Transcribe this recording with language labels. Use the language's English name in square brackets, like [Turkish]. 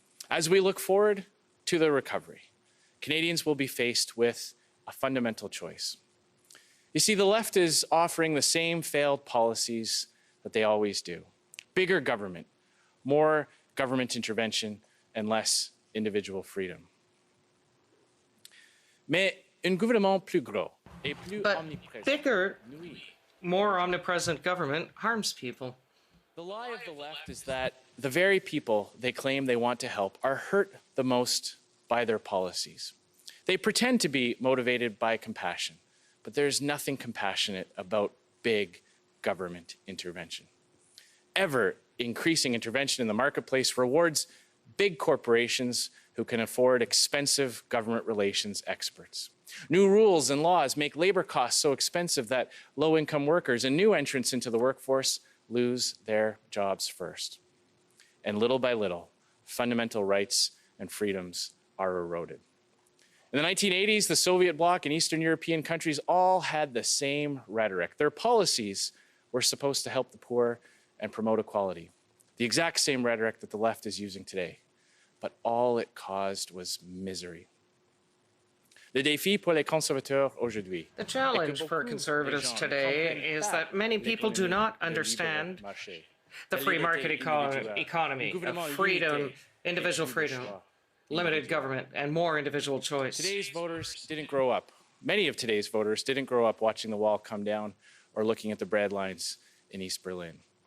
[English] As we look forward to the recovery, Canadians will be faced with a fundamental choice. You see, the left is offering the same failed policies that they always do. Bigger government, more government intervention, and less individual freedom. [French] Mais un gouvernement plus gros et plus [English] But [French] omniprésent [English] bigger, [French] nuit. [English] more omnipresent government harms people. The lie of the left is that the very people they claim they want to help are hurt the most by their policies. They pretend to be motivated by compassion, but there's nothing compassionate about big government intervention. Ever increasing intervention in the marketplace rewards big corporations who can afford expensive government relations experts. New rules and laws make labor costs so expensive that low-income workers and new entrants into the workforce lose their jobs first. And little by little, fundamental rights and freedoms are eroded. In the 1980s, the Soviet bloc and Eastern European countries all had the same rhetoric. Their policies were supposed to help the poor and promote equality. The exact same rhetoric that the left is using today. But all it caused was misery. [French] Le défi pour les conservateurs aujourd'hui. [English] The challenge for conservatives today is that many people do not understand the free market economy of freedom, individual freedom, limited government, and more individual choice. Today's voters didn't grow up. Many of today's voters didn't grow up watching the wall come down or looking at the bread lines in East Berlin.